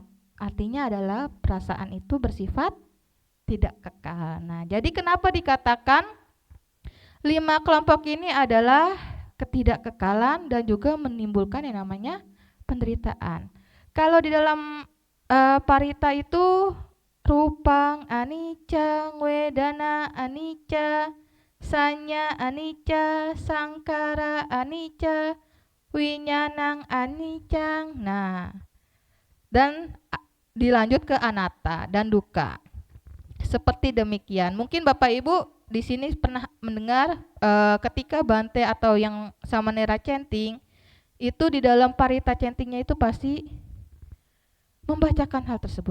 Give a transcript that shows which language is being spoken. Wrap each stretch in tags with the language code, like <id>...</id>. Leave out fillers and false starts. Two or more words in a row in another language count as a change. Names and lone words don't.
<id>Artinya adalah perasaan itu bersifat tidak kekal. Nah, jadi kenapa dikatakan 5 kelompok ini adalah ketidakkekalan dan juga menimbulkan yang namanya penderitaan. Kalau di dalam parita itu</id> <pi>rupang anicca, wedana anicca, sanya anicca, sangkara anicca, winyanang anicang.</pi> <id>Nah, dan dilanjut ke anatta dan duka. Seperti demikian. Mungkin Bapak Ibu di sini pernah mendengar ketika Bante atau yang Samanera chanting itu di dalam parita chantingnya itu pasti membacakan hal tersebut.</id>